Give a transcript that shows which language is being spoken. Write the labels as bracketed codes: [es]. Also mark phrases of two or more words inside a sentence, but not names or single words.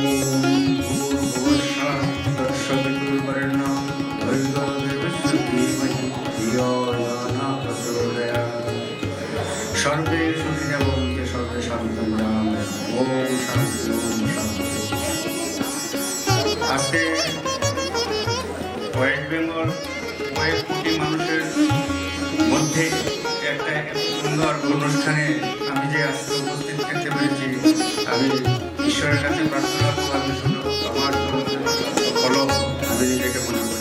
[sa] ভূর্ভুবস্সুঃ তৎসবিতুর্বরেণ্যং ভর্গো দেবস্য ধীমহি ধিয়ো यो নঃ প্রচোদয়াৎ। সর্বে সুখিনঃ ভবন্তু, সর্বে শান্তিঃ ভবন্তু। ওম শান্তি, ওম শান্তি। [bn] আজকে ওয়েস্ট বেঙ্গল কয়েক কোটি মানুষের মধ্যে একটা সুন্দর অনুষ্ঠানে আমি যে আজকে উপস্থিত থাকতে পেরেছি, আমি ঈশ্বরের কাছে প্রার্থনা করব আমি শুধু আমার ফলো আমি নিজেকে মনে করি।